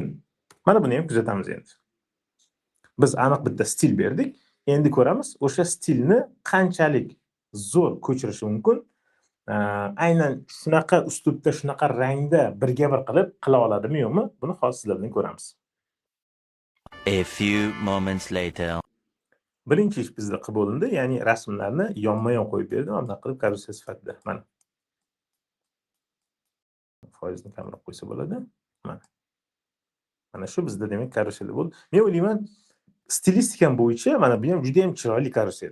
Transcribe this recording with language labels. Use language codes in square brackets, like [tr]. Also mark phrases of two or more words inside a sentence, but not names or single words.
[uz] Mana buni ham kuzatamiz endi. Biz aniq bitta stil berdik. Endi ko'ramiz o'sha stilni qanchalik zo'r ko'chirish mumkin. Aynan shunaqa uslubda, shunaqa rangda birga bir qilib qila oladimi yo'qmi? Buni hozir sizlar bilan ko'ramiz. [en] A few moments later. [uz] Birinchi ish bizda qilib bo'lindi, ya'ni rasmlarni yonma-yon qo'yib berdim, bunday qilib karusel sifatida. Mana. Foizni kamroq qo'ysa bo'ladi. Mana. Mana shu bizda demak karusel bo'ldi. Men o'ylayman, stilistikam bo'yicha mana bu ham juda ham chiroyli karusel.